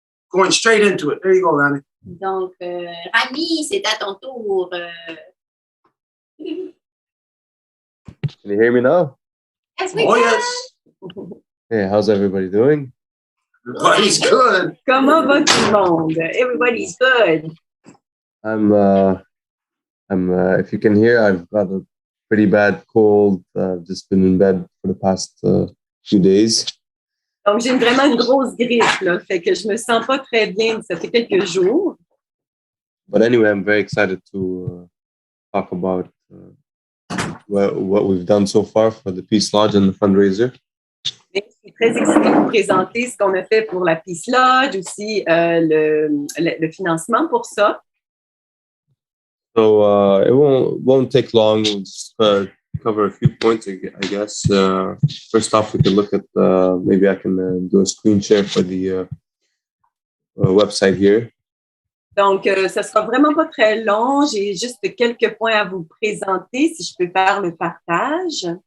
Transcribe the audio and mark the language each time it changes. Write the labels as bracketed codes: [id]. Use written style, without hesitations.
[en] Going straight into it. There you go, Rami. [fr] Donc, Rami, c'est à ton tour. [en] Can you hear me now? Yes, we Oh, can. yes. Hey, how's everybody doing? Everybody's good. [fr] Comment va tout le monde? [en] Everybody's good. If you can hear, I've got a pretty bad cold. I've just been in bed for the past few days. [fr] Donc, j'ai vraiment une grosse grippe, là, fait que je me sens pas très bien. Ça fait quelques jours. [en] But anyway, I'm very excited to talk about what we've done so far for the Peace Lodge and the fundraiser. [fr] Mais je suis très excitée de vous présenter ce qu'on a fait pour la Peace Lodge, aussi le financement pour ça. [en] So it won't take long. We'll just cover a few points, I guess. First off, we can look at maybe I can do a screen share for the website here. [fr] Donc, ça sera vraiment pas très long. J'ai juste quelques points à vous présenter, si je peux faire le partage.